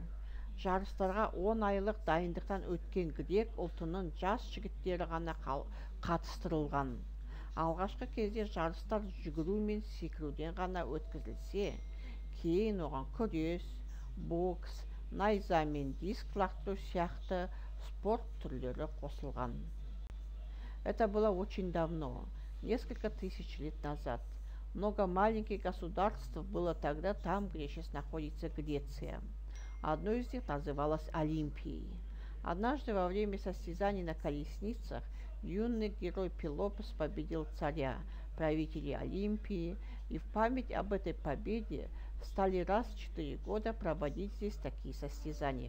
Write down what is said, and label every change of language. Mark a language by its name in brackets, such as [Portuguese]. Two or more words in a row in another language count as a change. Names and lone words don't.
[Kazakh] Жарыстарға 10 айлық дайындықтан өткен грек ұлтының жас жігіттері ғана қатыстырылған. Алғашқы кезде жарыстар жүгіру мен секіруден ғана өткізілсе, кейін оған күрес, бокс, найза мен диск лақтыру сияқты спорт түрлері қосылған. [Russian] Это было очень давно, несколько тысяч лет назад. Много маленьких государств было тогда там, где сейчас находится Греция. Одно из них называлось Олимпией. Однажды во время состязаний на колесницах юный герой Пелопес победил царя, правителей Олимпии, и в память об этой победе стали раз в 4 года проводить здесь такие состязания.